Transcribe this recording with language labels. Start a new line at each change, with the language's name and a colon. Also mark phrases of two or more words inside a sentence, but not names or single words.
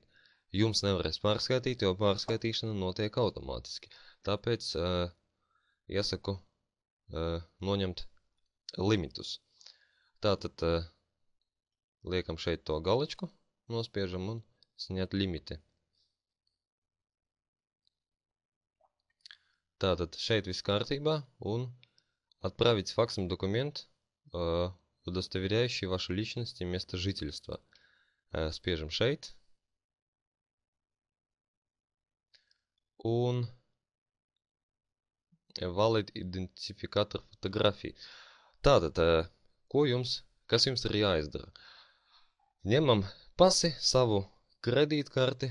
Latvian: Jums nevarēs pārskaitīt, jo pārskaitīšana notiek automātiski. Tāpēc iesaku noņemt limitus. Tātad liekam šeit to galečku, nospiežam un
Russian: снять лимиты.
Latvian: Tātad šeit viss kārtībā un
Russian: отправить факсом документ, удостоверяющий вашу личность и место жительства.
Latvian: Spiežam šeit. Un valid identifikātor fotografija. Tātad, kas jums ir jāizdara? Ņemam pasi, savu kredītkarti.